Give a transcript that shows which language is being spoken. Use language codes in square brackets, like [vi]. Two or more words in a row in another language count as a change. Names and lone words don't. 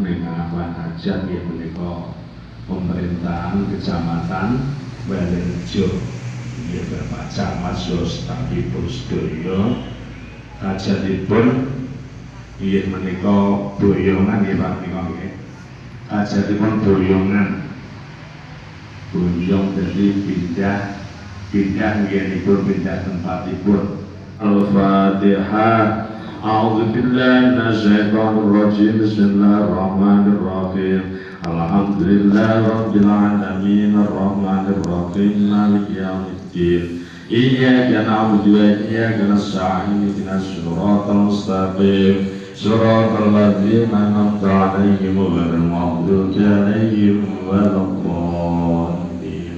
[jv] ingkang hajat nggih menika pemerintahan Kecamatan Balerejo nggih Bapak Camat stafipun sedaya hajatipun nggih menika boyongan nggih Pak menika nggih hajatipun boyongan boyong dadi pindah nggih pindah tempatipun. Al-Fatihah. [ar] أعوذ بالله من الشيطان الرجيم. بسم الله الرحمن الرحيم. الحمد لله رب العالمين الرحمن الرحيم مالك يوم الدين. إياك نعبد وإياك نستعين اهدنا الصراط المستقيم صراط الذين أنعمت عليهم غير المغضوب عليهم ولا الضالين.